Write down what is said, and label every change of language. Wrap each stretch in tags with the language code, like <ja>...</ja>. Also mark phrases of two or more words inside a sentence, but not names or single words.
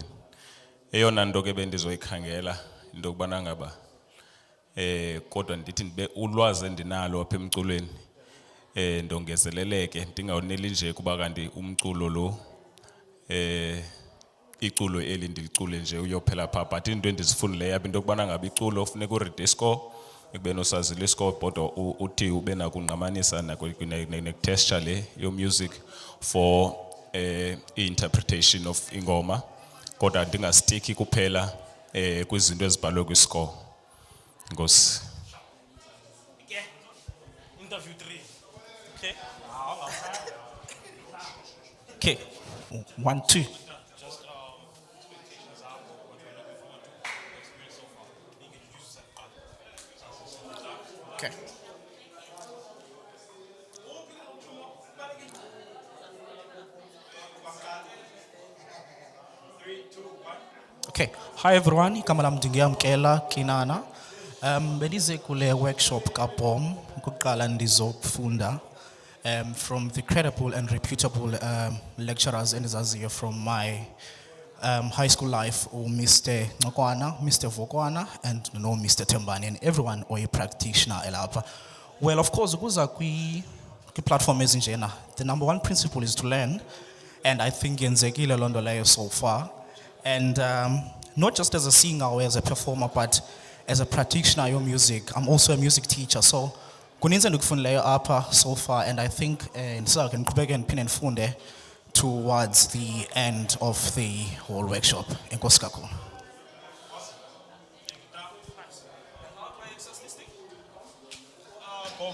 <xh>Eyona nto ke bendizoyikhangela into yokubana ngaba kodwa ndithi ndibe ulwazi endinalo apha emculweni ndongezeleleke ndingawuneli nje kuba kanti umculo lo iculo eli ndilicule nje uyophela pha, but into endizifundileyo apha into yokubana ngaba iculo funeka uride iscore ekubeni usazile iscore kodwa uthi ube nako ungqamanisa ne-texture le yo-music for</xh> <en>i-interpretation of</en> <xh>ingoma kodwa ndingastikhi kuphela kwizinto ezibhalwe kwiscore. Ngosi.</xh> <en>Interview 3. Okay. Okay. 1, 2. Okay. Okay. Hi everyone,</en> <xh>igama lam ndingeyamkela Kinana. Benize kule workshop kaBhom ukuqala ndizofunda</xh> <en>from the credible and reputable lecturers</en> <xh>endizaziyo</xh> <en>from my high school life, Mr. Ngokwana, Mr. Vokwana, and no Mr. Tembani, and everyone or a practitioner elapha. Well, of course,</en> <xh>ukuza platform ezinjena,</xh> <en>the number one principle is to learn, and I think</en> <xh>yenzekile loo nto leyo</xh> <en>so far. And not just as a singer or as a performer, but as a practitioner of music. I'm also a music teacher, so</en> <xh>kuninzi endikufundileyo apha</xh> <en>so far, and I think</en> <xh>ndisake ndiqhubeke ndiphinde ndifunde</xh> <en>towards the end of the whole workshop.</en> <xh>Enkosi kakhulu. Boom.</xh>